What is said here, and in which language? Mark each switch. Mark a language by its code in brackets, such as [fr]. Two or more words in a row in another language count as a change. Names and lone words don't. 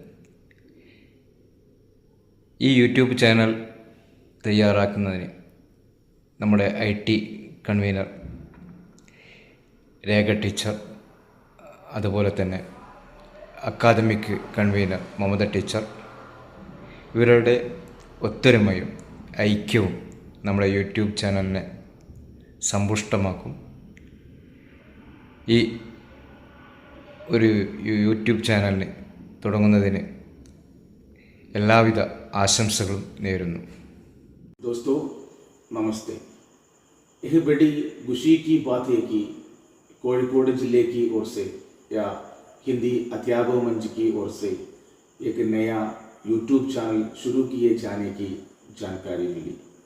[ml] ഈ യൂട്യൂബ് ചാനൽ തയ്യാറാക്കുന്നതിന് നമ്മുടെ [en] IT convener [ml] രേഖ ടീച്ചർ, അതുപോലെ തന്നെ [en] academic convener [ml] മമത ടീച്ചർ, ഇവരുടെ ഒത്തൊരുമയും ഐക്യവും നമ്മുടെ യൂട്യൂബ് ചാനലിനെ സമ്പുഷ്ടമാക്കും. ഈ ഒരു യൂട്യൂബ് ചാനലിന് തുടങ്ങുന്നതിന് എല്ലാവിധ ആശംസകളും നേരുന്നു. [hi] दोस्तों नमस्ते. यह बड़ी खुशी की बात है कि कोഴിക്കോട് जिले की ओर से या हिंदी अध्यापक मंच की ओर से एक नया यूट्यूब चैनल शुरू किए जाने की जानकारी मिली.